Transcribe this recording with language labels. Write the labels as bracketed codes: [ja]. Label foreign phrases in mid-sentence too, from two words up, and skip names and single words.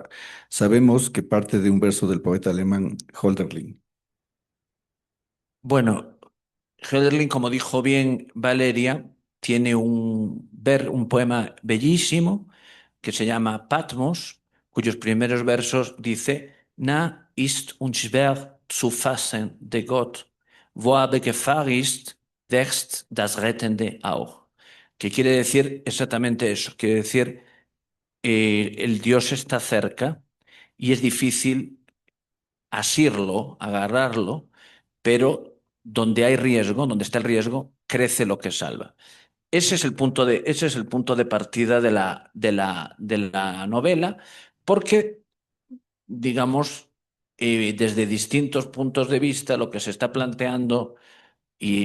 [es] Sabemos que parte de un verso del poeta alemán Hölderlin. Bueno, Hölderlin, como dijo bien Valeria, tiene un poema bellísimo que se llama Patmos, cuyos primeros versos dice: [de] Na ist unschwer zu fassen de Gott, wo aber Gefahr ist, wächst das Rettende auch. [es] Que quiere decir exactamente eso, quiere decir el Dios está cerca y es difícil asirlo, agarrarlo, pero donde hay riesgo, donde está el riesgo, crece lo que salva. Ese es el punto de partida de la novela, porque, digamos, desde distintos puntos de vista, lo que se está planteando, y